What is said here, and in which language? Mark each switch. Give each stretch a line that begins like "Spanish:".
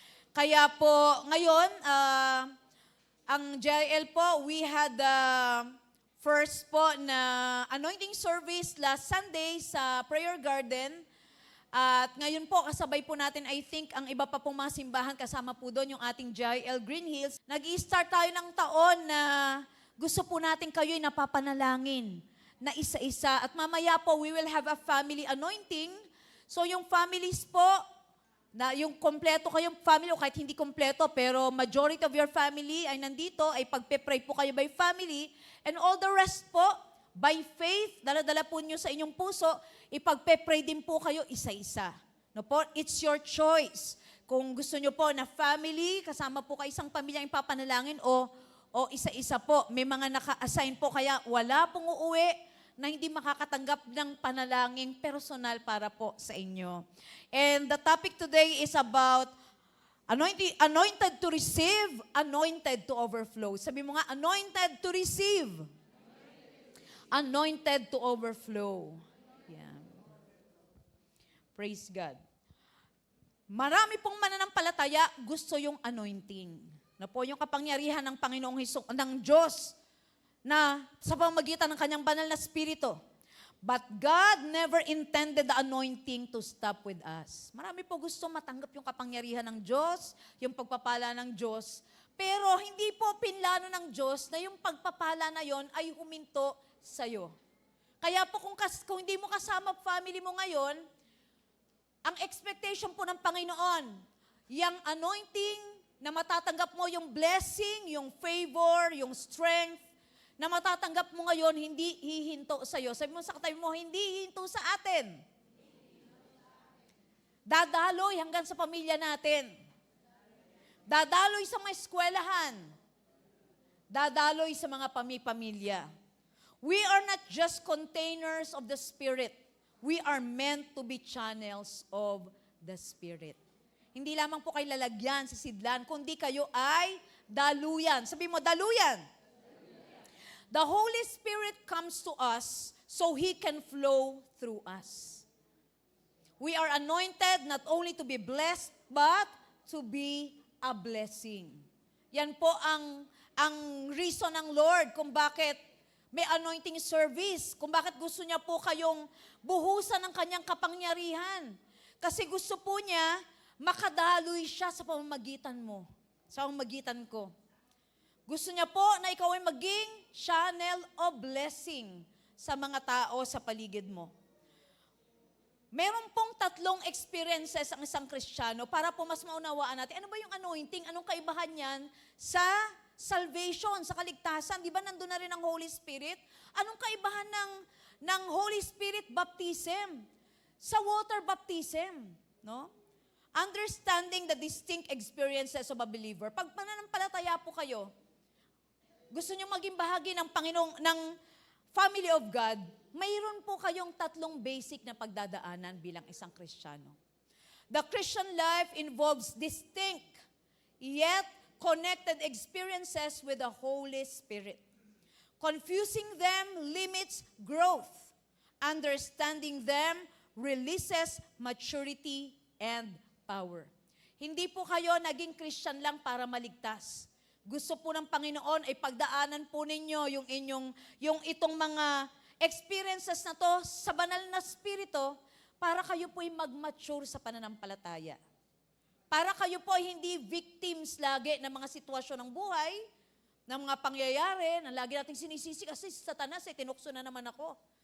Filipino: Kaya po ngayon, ang JIL po,
English: we had first
Filipino: po na anointing service
English: last Sunday
Filipino: sa Prayer Garden. At ngayon po, kasabay po natin,
English: I think,
Filipino: ang iba pa pong mga simbahan, kasama po doon yung ating JIL Green Hills. Nag-i-start tayo ng taon na gusto po natin kayo'y napapanalangin na isa-isa. At mamaya po,
English: we will have a family anointing.
Filipino: So yung families po, na yung kompleto kayong family, o kahit hindi kompleto, pero
English: majority of your family
Filipino: ay nandito, ay pagpe-pray po kayo
English: by family. And all the rest
Filipino: po,
English: by faith,
Filipino: dala-dala po nyo sa inyong puso, ipagpe-pray din po kayo isa-isa. No po?
English: It's your choice.
Filipino: Kung gusto nyo po na family, kasama po kayo isang pamilya yung papanalangin, o isa-isa po. May mga naka-assign po, kaya wala pong uuwi na hindi makakatanggap ng panalangin personal para po sa inyo.
English: And the topic today is about anointed to receive, anointed to overflow.
Filipino: Sabi mo nga,
English: anointed to receive. Anointed to overflow. Yan. Praise God.
Filipino: Marami pong mananampalataya gusto yung anointing. Na po yung kapangyarihan ng Panginoong Hesus, ng Diyos, na sa pamamagitan ng kanyang banal na spirito.
English: But God never intended the anointing to stop with us.
Filipino: Marami po gusto matanggap yung kapangyarihan ng Diyos, yung pagpapala ng Diyos, pero hindi po pinlano ng Diyos na yung pagpapala na yon ay huminto sa'yo. Kaya po kung hindi mo kasama family mo ngayon, ang expectation po ng Panginoon, yung anointing na matatanggap mo, yung blessing, yung favor, yung strength, na matatanggap mo ngayon, hindi hihinto sa'yo. Sabi mo sa katabi mo, hindi hihinto sa atin. Dadaloy hanggang sa pamilya natin. Dadaloy sa mga eskwelahan. Dadaloy sa mga pamilya.
English: We are not just containers of the Spirit. We are meant to be channels of the Spirit.
Filipino: Hindi lamang po kayo lalagyan sa sidlan, kundi kayo ay daluyan. Sabi mo, daluyan.
English: The Holy Spirit comes to us so He can flow through us. We are anointed not only to be blessed, but to be a blessing.
Filipino: Yan po ang reason ng Lord kung bakit may anointing service, kung bakit gusto niya po kayong buhusan ng kanyang kapangyarihan. Kasi gusto po niya, makadaloy siya sa pamamagitan mo, sa pamamagitan ko. Gusto niya po na ikaw ay maging
English: channel of blessing
Filipino: sa mga tao sa paligid mo. Meron pong 3 experiences ang isang Kristiyano para po mas maunawaan natin. Ano ba yung anointing? Anong kaibahan niyan sa salvation, sa kaligtasan? Di ba nandun na rin ang Holy Spirit? Anong kaibahan ng Holy Spirit baptism sa water baptism? No?
English: Understanding the distinct experiences of a believer.
Filipino: Pag pananampalataya po kayo, gusto niyo maging bahagi ng Panginoong, ng
English: family of God,
Filipino: mayroon po kayong 3 basic na pagdadaanan bilang isang Kristiyano.
English: The Christian life involves distinct, yet connected experiences with the Holy Spirit. Confusing them limits growth. Understanding them releases maturity and power.
Filipino: Hindi po kayo naging Christian lang para maligtas. Gusto po ng Panginoon ay pagdaanan po ninyo yung itong mga experiences na to sa banal na spirito para kayo po ay mag-mature sa pananampalataya. Para kayo po ay hindi victims lagi ng mga sitwasyon ng buhay, ng mga pangyayari na lagi nating sinisisi kasi si Satanas tinukso na naman ako.